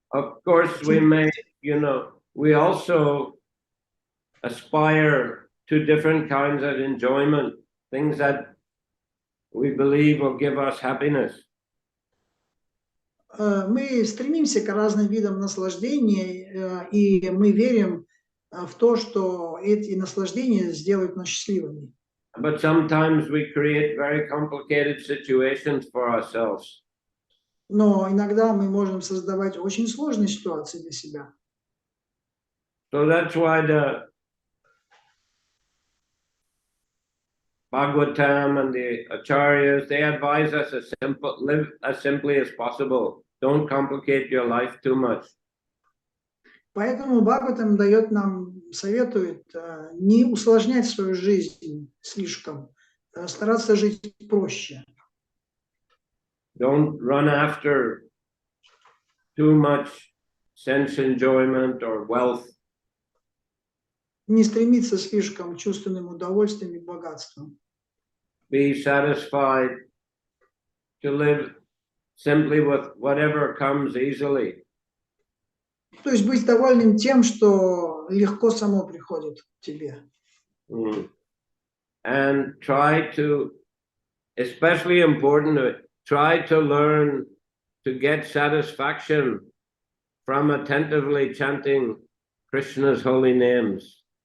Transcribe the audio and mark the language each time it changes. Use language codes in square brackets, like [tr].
[en] Of course, we may, you know, we also aspire to different kinds of enjoyment, things that we believe will give us happiness. [ru] Мы стремимся к разным видам наслаждений, и мы верим в то, что эти наслаждения сделают нас счастливыми. [en] But sometimes we create very complicated situations for ourselves. [ru] Но иногда мы можем создавать очень сложные ситуации для себя. [en] So that's why the Bhagavatam and the Acharyas, they advise us live as simply as possible. Don't complicate your life too much. [ru] Поэтому Бхагаватам дает нам, советует не усложнять свою жизнь слишком, стараться жить проще. [en] Don't run after too much sense enjoyment or wealth. [ru] Не стремиться слишком к чувственным удовольствиям и богатствам. [en] Be satisfied to live simply with whatever comes easily. [ru] То есть быть довольным тем, что легко само приходит к тебе. [en] And try to, especially important, try to learn to get satisfaction from attentively chanting Krishna's holy names.